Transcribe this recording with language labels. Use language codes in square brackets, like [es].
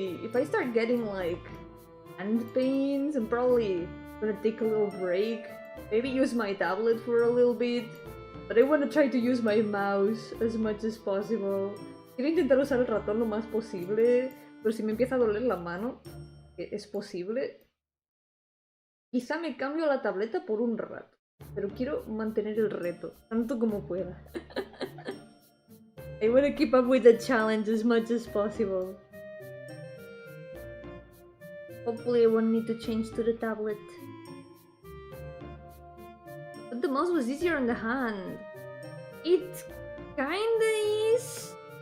[en] If I start getting like hand pains, I'm probably gonna take a little break. Maybe use my tablet for a little bit. But I want to try to use my mouse as much as possible. [es] Quiero intentar usar el ratón lo más posible. Pero si me empieza a doler la mano, que es posible, quizá me cambio a la tableta por un rato. Pero quiero mantener el reto, tanto como pueda. [en] I want to keep up with the challenge as much as possible. Hopefully I won't need to change to the tablet. But the mouse was easier on the hand. It kinda is.